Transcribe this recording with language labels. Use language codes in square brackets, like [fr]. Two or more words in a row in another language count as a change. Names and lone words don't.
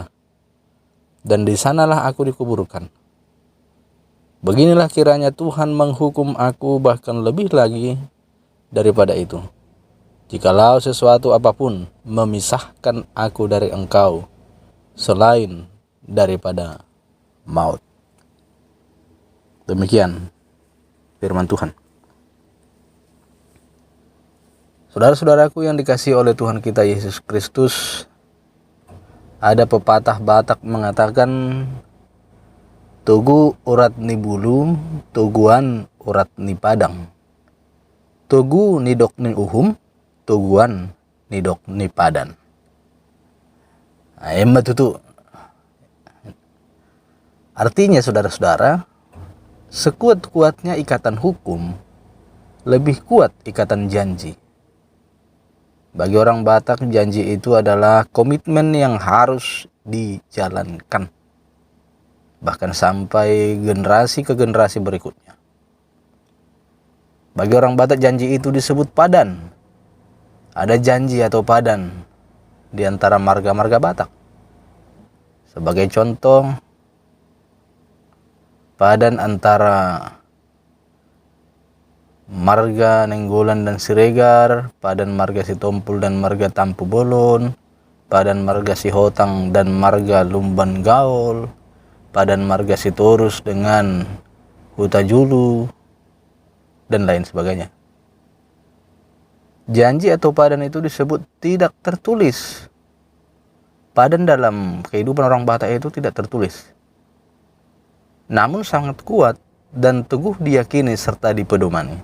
[id] Dan di sanalah aku dikuburkan. Beginilah kiranya Tuhan menghukum aku bahkan lebih lagi daripada itu, jikalau sesuatu apapun memisahkan aku dari engkau selain daripada maut." Demikian firman Tuhan. Saudara-saudaraku yang dikasihi oleh Tuhan kita Yesus Kristus, ada pepatah Batak mengatakan, [bbc] "Tugu urat ni bulu, tuguan urat ni padang. Tugu ni dok ni uhum, tuguan ni dok ni padan." Emma tutu. [id] Artinya saudara-saudara, sekuat-kuatnya ikatan hukum, lebih kuat ikatan janji. Bagi orang Batak, janji itu adalah komitmen yang harus dijalankan, bahkan sampai generasi ke generasi berikutnya. Bagi orang Batak, janji itu disebut padan. Ada janji atau padan di antara marga-marga Batak. Sebagai contoh, padan antara marga Nenggolan dan Siregar, padan marga Sitompul dan marga Tampu Bolon, padan marga Sihotang dan marga Lumban Gaul, padan marga Sitorus dengan Hutajulu, dan lain sebagainya. Janji atau padan itu disebut tidak tertulis. Padan dalam kehidupan orang Batak itu tidak tertulis, namun sangat kuat dan teguh diyakini serta dipedomani.